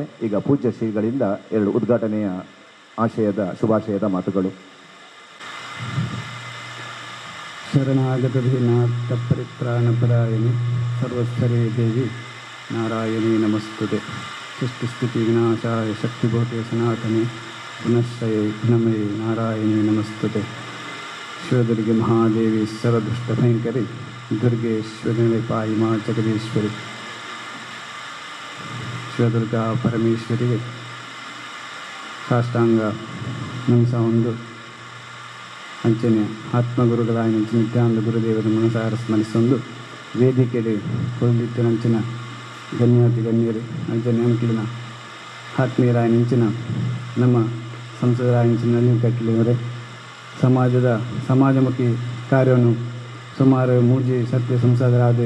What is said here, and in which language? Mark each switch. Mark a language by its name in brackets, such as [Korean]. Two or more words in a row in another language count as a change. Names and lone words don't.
[Kannada] ಈಗ ಪೂಜ್ಯ ಶ್ರೀಗಳಿಂದ 2 ಉದ್ಘಾಟನೆಯ ಶುಭಾಶಯದ ಮಾತುಗಳು. [Sanskrit] ಶರಣಾಗತಧೀನಾಥ ಪರಿತ್ರಾಣಪರಾಯಣಿ ಸರ್ವಸ್ಥರೇ ದೇವಿ ನಾರಾಯಣಿ ನಮಸ್ತುತೆ. ಸೃಷ್ಟಿಸ್ಥಿತಿ ವಿನಾಶಾಯ ಶಕ್ತಿಭೂತೆ ಸನಾತನೆ ಪುನಶ್ಚಯೇ ಗುಣಮಯೇ ನಾರಾಯಣಿ ನಮಸ್ತುತೆ. ಶಿವದುರ್ಗೆ ಮಹಾದೇವಿ ಸರ್ವದುಷ್ಟಭಯಂಕರಿ ದುರ್ಗೇಶ್ವರಿ ಪಾಯಿ ಮಾ ಜಗದೀಶ್ವರಿ. [Tulu] ಶಿವದುರ್ಗಾ ಪರಮೇಶ್ವರಿಗೆ ಸಾಷ್ಟಾಂಗ ನಮಿಸ ಒಂದು ಅಂಚನೆ ಆತ್ಮಗುರುಗಳಾಯ ನಿತ್ಯಾನಂದ ಗುರುದೇವರ ಮನಸಾರ ಸ್ಮರಿಸೊಂದು ವೇದಿಕೆಯಲ್ಲಿ ಹೊಂದಿತ್ತು ನಂಚಿನ ಗಣ್ಯಾತಿ ಗಣ್ಯರು ಅಂಚನೆ ಅಂಕಿಲಿನ ಆತ್ಮೀಯರಾಯ ನಿಂಚಿನ ನಮ್ಮ ಸಂಸದರಾಯ ನಿಂಚಿನಲ್ಲಿ ಕಟ್ಟಲಿವರೆ ಸಮಾಜಮುಖಿ ಕಾರ್ಯವನ್ನು ಸುಮಾರು ಮೂಜಿ ಸತ್ಯ ಸಂಸದರಾದ